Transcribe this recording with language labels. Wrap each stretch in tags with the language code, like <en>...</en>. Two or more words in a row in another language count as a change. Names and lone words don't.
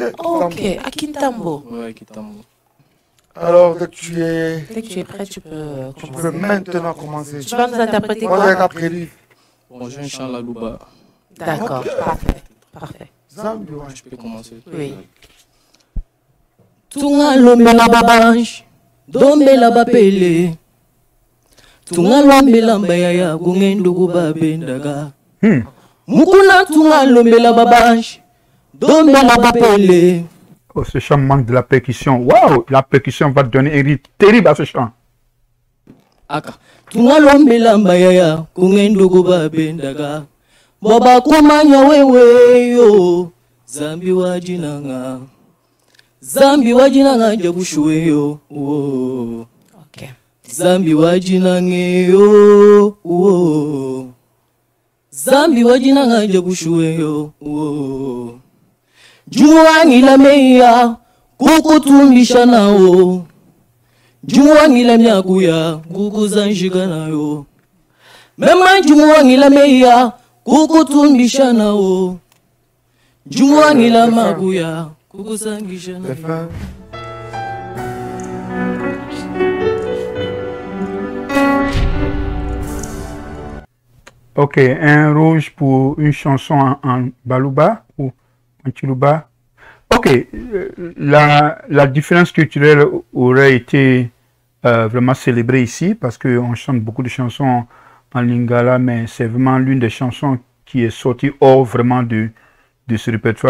<fr>Ok, à Kintambo. Ouais, Kitambo. Alors, dès que tu es... Dès que tu es prêt, tu peux Tu peux commencer. maintenant commencer. Tu vas nous interpréter Moi, j'ai quoi? appris lui. Bonjour, Inch'Allah Louba. D'accord, parfait. Parfait. Zambi, ouais. Je peux commencer. Oui.</fr> <lua>Tunga lombela babanj, dombela bapele. Tunga lombela mbayaya, kungendugu babendaga. Mukuna tunga lombela babanj, dombela bapele.</lua> <fr>Oh, ce chant manque de la percussion. Waouh, la percussion va donner un rythme terrible à ce chant.</fr> <lua>Aka. Tunga lombela mbayaya, kungendugu babendaga. Baba kumanya wewe yo, zambi wajinanga. Zambi wajinanga jabushuwe yo. Oh.</lua> <fr>Ok.</fr> <lua>Zambi wajinange yo. Oh. Zambi wajinanga jabushuwe yo. Oh. Jumuwangi la meya kukutumbisha nao. Jumuwangi la myakuya kukuzanshika nayo. Mema jumuwangi la meya kukutumbisha nao. Jumuwangi la makuya kukuzangisha nayo.</lua> <fr>Delphin. Ok, un rouge pour une chanson en balouba ou en chiluba. Ok, la différence culturelle aurait été vraiment célébrée ici parce qu'on chante beaucoup de chansons en lingala, mais c'est vraiment l'une des chansons qui est sortie hors vraiment de ce répertoire.</fr>